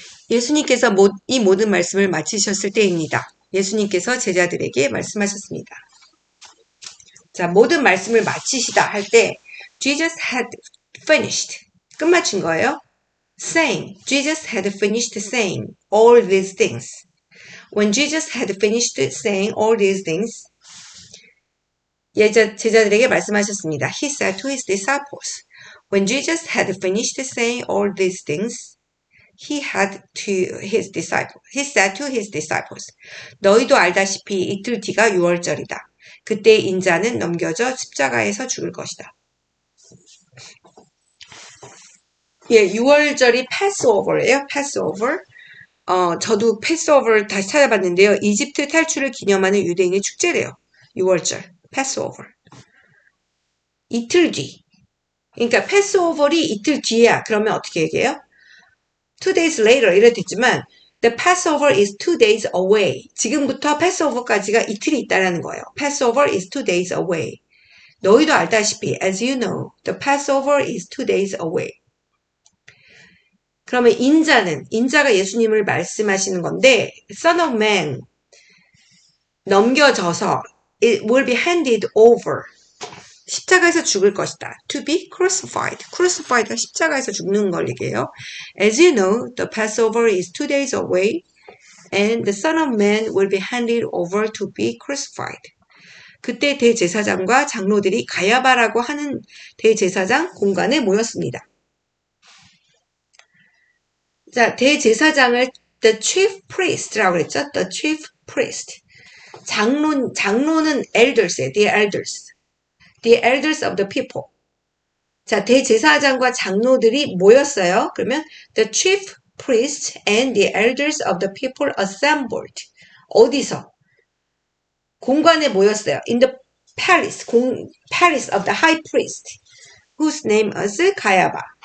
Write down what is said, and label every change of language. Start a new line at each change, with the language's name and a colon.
Korean: 예수님께서 이 모든 말씀을 마치셨을 때입니다. 예수님께서 제자들에게 말씀하셨습니다. 자, 모든 말씀을 마치시다 할 때
English: Jesus had finished.
Korean: 끝마친 거예요.
English: Saying. Jesus had finished saying all these things. When Jesus had finished saying all these things,
Korean: 제자들에게 말씀하셨습니다.
English: He said to his disciples, when Jesus had finished saying all these things, he said to his disciples,
Korean: 너희도 알다시피 이틀 뒤가 유월절이다. 그때 인자는 넘겨져 십자가에서 죽을 것이다. 예, 유월절이 패스오버예요. 패스오버. 저도 패스오버를 다시 찾아봤는데요. 이집트 탈출을 기념하는 유대인의 축제래요. 유월절. 패스오버. 이틀 뒤. 그러니까 패스오버이 이틀 뒤야. 그러면 어떻게 얘기해요?
English: 2 days later
Korean: 이래 됐지만
English: the Passover is 2 days away.
Korean: 지금부터 패스오버까지가 이틀이 있다라는 거예요.
English: Passover is 2 days away.
Korean: 너희도 알다시피
English: as you know, the Passover is 2 days away.
Korean: 그러면 인자가 예수님을 말씀하시는 건데
English: Son of Man
Korean: 넘겨져서
English: it will be handed over.
Korean: 십자가에서 죽을 것이다.
English: To be crucified.
Korean: crucified가 십자가에서 죽는 걸 얘기해요.
English: As you know, the Passover is 2 days away and the Son of Man will be handed over to be crucified.
Korean: 그때 대제사장과 장로들이 가야바라고 하는 대제사장 공간에 모였습니다. 자, 대제사장을 the chief priest라고 그랬죠.
English: The chief priest.
Korean: 장로는
English: elders예요. The elders. The elders of the people.
Korean: 자, 대제사장과 장로들이 모였어요.
English: 그러면 the chief priests and the elders of the people assembled.
Korean: 어디서? 공간에 모였어요.
English: In the palace. palace of the high priest. Whose name was 가야바.